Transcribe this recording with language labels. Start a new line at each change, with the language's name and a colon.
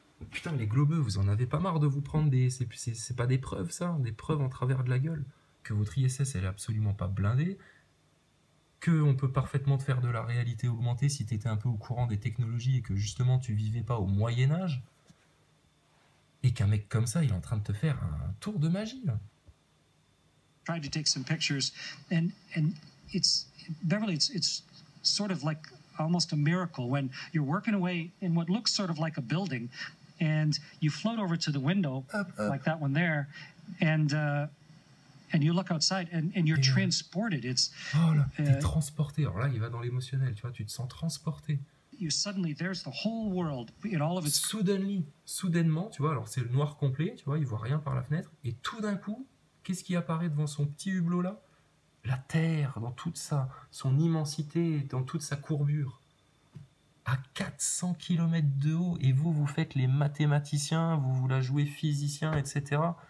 French: Putain, les globeux, vous en avez pas marre de vous prendre des... C'est pas des preuves, ça, des preuves en travers de la gueule. Que votre ISS, elle est absolument pas blindée. Qu'on peut parfaitement te faire de la réalité augmentée si t'étais un peu au courant des technologies et que justement tu vivais pas au Moyen-Âge. Et qu'un mec comme ça, il est en train de te faire un tour de magie, là.
English: Tried to take some pictures, and it's Beverly. It's sort of like almost a miracle when you're working away in what looks sort of like a building, and you float over to the window like that one there, and you look outside, and you're transported. It's
French: oh là, t'es transporté. Alors là, il va dans l'émotionnel, tu vois, tu te sens transporté.
English: You suddenly there's the whole world in all of its.
French: Soudainement, tu vois, alors c'est le noir complet, tu vois, il voit rien par la fenêtre, et tout d'un coup, qu'est-ce qui apparaît devant son petit hublot là? La Terre, dans toute son immensité, dans toute sa courbure. À 400 km de haut, et vous faites les mathématiciens, vous la jouez physicien, etc.